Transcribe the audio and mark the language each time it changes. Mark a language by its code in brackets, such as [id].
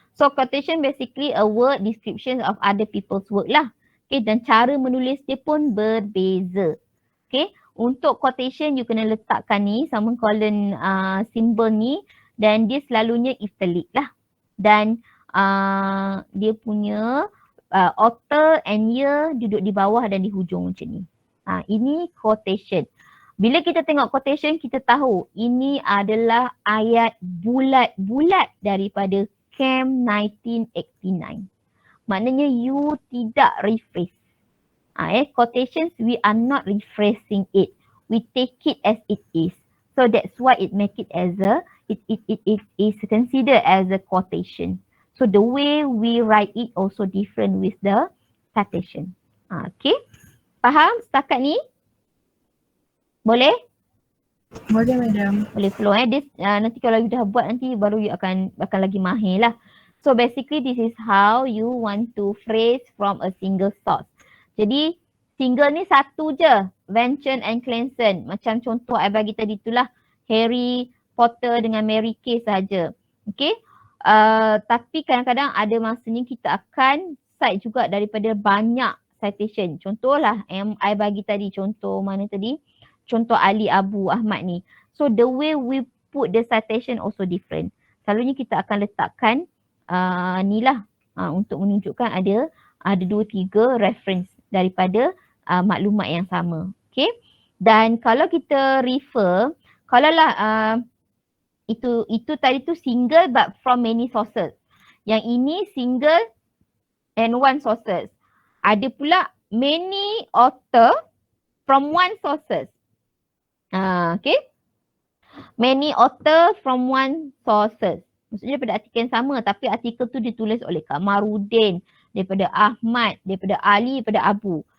[en] So quotation basically a word description of other people's work lah. [ms] Okay, dan cara menulis dia pun berbeza. Okay. Untuk quotation you kena letakkan ni semicolon symbol ni dan dia selalunya italic lah. Dan dia punya author and year duduk di bawah dan di hujung macam ni. Ini quotation. Bila kita tengok quotation kita tahu ini adalah ayat bulat-bulat daripada Camp 1989. Maknanya you tidak rephrase. [en] Quotations we are not rephrasing it. We take it as it is. So that's why it make it as it is considered as a quotation. So the way we write it also different with the citation. [ms] Okay. Faham setakat ni? Boleh? Boleh madam. Boleh flow nanti kalau you dah buat nanti baru you akan lagi mahir lah. [en] So basically this is how you want to phrase from a single source. [ms] Jadi single ni satu je, Vention and Clanson. Macam contoh I bagi tadi itulah Harry Potter dengan Mary Kay saja. Okay. Tapi kadang-kadang ada masanya kita akan cite juga daripada banyak citation. Contohlah yang I bagi tadi contoh mana tadi? Contoh Ali Abu Ahmad ni. [en] So the way we put the citation also different. [ms] Selalunya kita akan letakkan ni lah untuk menunjukkan ada 2-3 reference daripada maklumat yang sama. Okay. Dan kalau kita refer, kalaulah itu tadi tu single but from many sources. Yang ini single and one sources. [en] Ada pula many author from one sources. Okay. Many author from one sources. [ms] Maksudnya daripada artikel yang sama tapi artikel tu ditulis oleh Kamarudin, daripada Ahmad, daripada Ali, daripada Abu.